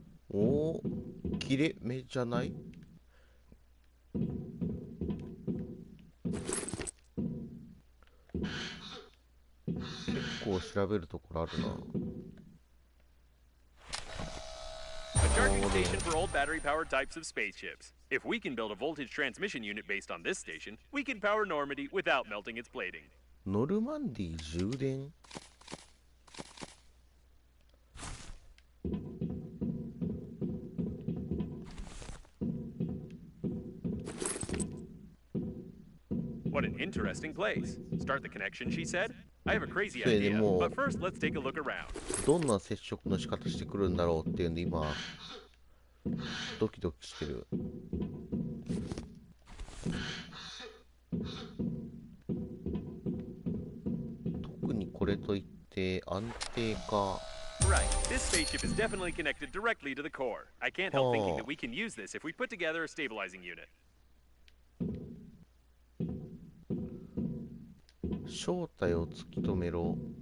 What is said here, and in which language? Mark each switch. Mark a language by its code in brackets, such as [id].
[ja] おお、切れ目じゃない？結構調べるところあるな。 [en] A charging station for old battery-powered types of spaceships. If we can build a voltage transmission unit based on this station, we can power Normandy without melting its plating. [ja] ノルマンディ充電？ [en] What an interesting place. Start the connection, she said. I have a crazy [ja] それで [en] idea, [ja] もう [en] but first let's take a look around. [ja] どんな接触の仕方してくるんだろうっていうんで今ドキドキしてる。特にこれといって安定か。 [en] Right, this spaceship is definitely connected directly to the core. I can't help thinking that we can use this if we put together a stabilizing unit. [ja] 正体を突き止めろ。